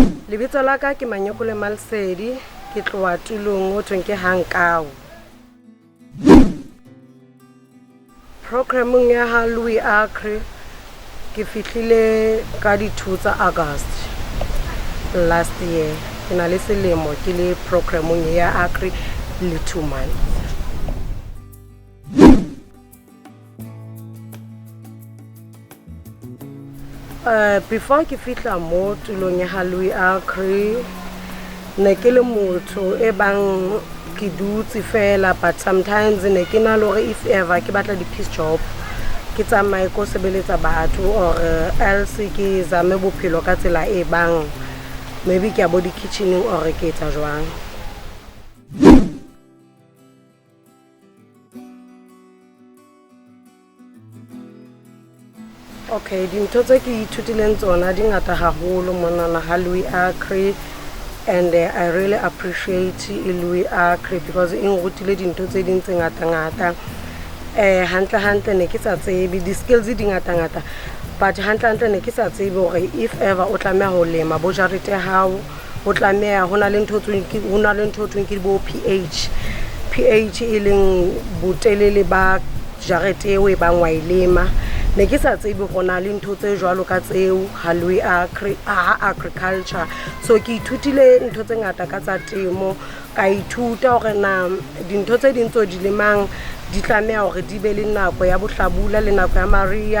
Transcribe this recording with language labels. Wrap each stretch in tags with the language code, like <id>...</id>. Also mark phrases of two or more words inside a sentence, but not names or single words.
<st>Lebitso la ka ke Manyekole Malsedi, ke tloa tulong o thweng ke Hankau. Programming ya ha Louis Acre ke fihlile ka di 2 tsa August</st> <en>last year.</en> <st>Ke na le selemo ke le programming ya Acre le 2 months. Before ke fihla mo tulong ya ha Louis Acre ne ke le motho e bang ke dutse fela, but sometimes ne ke na le if ever ke batla di</st> <en>piece job</en> <st>ke tsamaye ko sebeletsa batho</st> <en>or else</en> <st>ke zame bophelo ka tsela e bang maybe ke a bo di kitchening or ke etsa jwang. Okay, dintho tse ke ithutileng tsona di ngata haholo mona na ha Louis Acre,</st> <en>and I really appreciate</en> <st>Louis Acre because in rutile dintho tse ding tse ngata hantle ne ke sa tsebe di skills di ngata but hantle ne ke sa tsebe hore</st> <en>if ever</en> <st>o tlameha ho lema bo jarete hao o tlameha hona le ntho tsweng ke bo pH e leng botelele ba jarete eo e bang wa ilema. Ne ke sa tsebe gona le ntho tse jwalo ka tseo ha Louis Acre agriculture, so ke ithutile ntho tse ngata ka tsa temo, ka ithuta hore na dintho tse ding tso di lemang di tlameha hore di be le nako ya bohlabula le nako ya mariya.</st>